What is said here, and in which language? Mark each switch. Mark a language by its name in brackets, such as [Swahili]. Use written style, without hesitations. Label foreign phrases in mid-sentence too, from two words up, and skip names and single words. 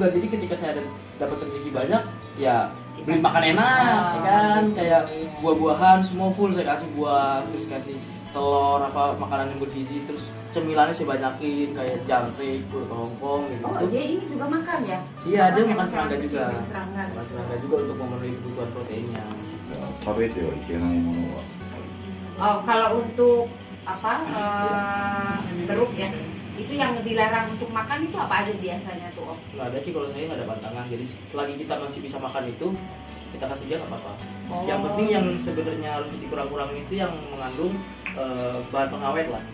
[Indonesian] Jadi ketika saya dapat rezeki banyak, ya beli makan enak, ya kan, kayak buah-buahan semua full saya kasih buah, terus kasih telur apa makanan yang bergizi, terus cemilannya saya banyakin kayak jangkrik, hongkong gitu. Oh, dia ini juga makan ya? Iya, dia ya, makan serangga kecil, juga. serangga. Makan serangga juga untuk memenuhi kebutuhan proteinnya. [Japanese] 食べてはいけないものは [Indonesian] Oh, kalau untuk apa teruk ya, itu yang dilarang untuk makan itu apa aja biasanya tuh Om? Nggak ada sih, kalau saya nggak ada pantangan. Jadi selagi kita masih bisa makan itu, kita kasih dia nggak apa-apa. Oh. Yang penting yang sebenarnya harus dikurang-kurangin itu yang mengandung bahan pengawet lah.